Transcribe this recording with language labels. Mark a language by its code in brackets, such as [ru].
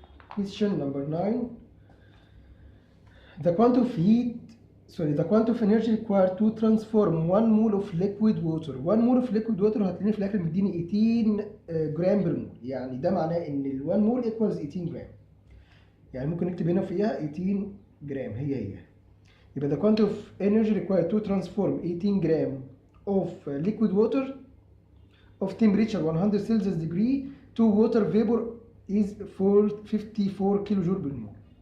[en] Question number 9. The quantity of energy required to transform 1 mole of liquid water. 1 mole of liquid water [ar] هتلاقيني في الاخر مديني 18 جرام بر مول، يعني ده معناه ان ال 1 مول equals 18 جرام. يعني ممكن نكتب هنا فيها 18 جرام هي. [en] يبقى the quantity of energy required to transform 18 gram of liquid water of temperature 100 Celsius degree to water vapor is 54 [ar] كيلو جول بالمول.